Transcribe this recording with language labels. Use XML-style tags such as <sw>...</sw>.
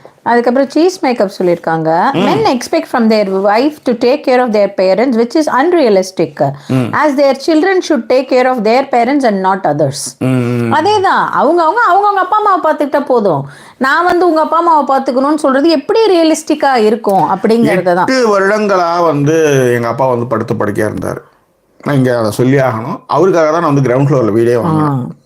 <ta>அதுக்கப்புறம் cheese makeup சொல்லியிருக்காங்க.</ta> <en>men expect from their wife to take care of their parents which is unrealistic as their children should take care of their parents and not others.</en> <ta>அதேதான் அவங்க அப்பா அம்மாவை பார்த்துக்கிட்டா போதும், நான் உங்க அப்பா அம்மாவை பார்த்துக்கணும்னு சொல்றது எப்படி ரியலிஸ்டிக்கா இருக்கும் அப்படிங்கிறது தான். 8 வருடங்களா எங்க அப்பா படுத்த படுக்கையா இருந்தார். நான் இங்க அதை சொல்லி ஆகணும். அவருக்காக தான் நான் கிரவுண்ட் ஃப்ளோர்ல வீடே வாங்கினேன்.</ta>